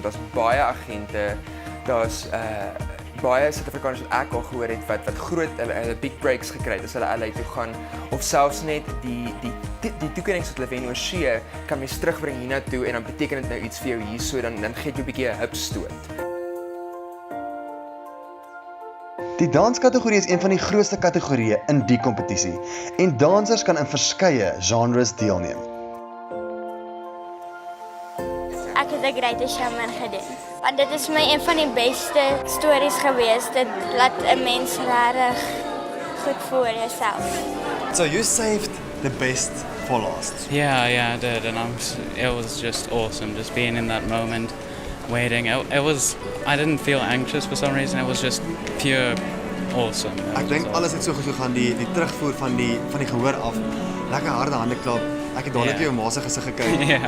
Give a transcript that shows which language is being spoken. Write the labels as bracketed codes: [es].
[af] Daar's baie agente, daar's baie Suid-Afrikaners wat ek al gehoor het wat groot [en] big breaks [af] gekry het as hulle LA toe gaan, of selfs net die toekennings wat hulle wen oor see kan mens terugbring hiernatoe en dan beteken dit nou iets vir jou hier, so dan gee jy 'n bietjie 'n hupstoot. Die danskategorie is een van die grootste kategorieë in die kompetisie en dansers kan in verskeie genres deelneem. Ek het 'n great showman gedoen. Want dit is my een van die beste stories gewees. Dit laat 'n mens regtig goed voel oor jouself. [en] So you saved the best for last. Yeah, I did, and it was just awesome, just being in that moment, waiting. I didn't feel anxious for some reason. It was just pure awesome. [af] Ek dink alles het so goed gegaan, die terugvoer van die gehoor af. Lekker harde hande klap. Ek het dadelik jou ma se gesig gekyk.